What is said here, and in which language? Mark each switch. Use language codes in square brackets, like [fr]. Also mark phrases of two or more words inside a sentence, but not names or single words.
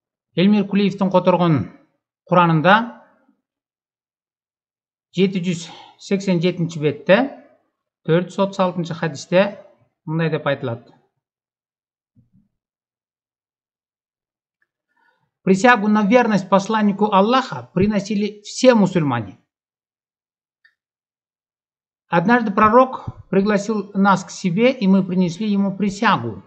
[ky] Элмир Кулиевдин которгон Куранында 787 бетте 436 хадисте мындай деп айтылат. [ru] Присягу на верность посланнику Аллаха приносили все мусульмане. Однажды пророк пригласил нас к себе, и мы принесли ему присягу.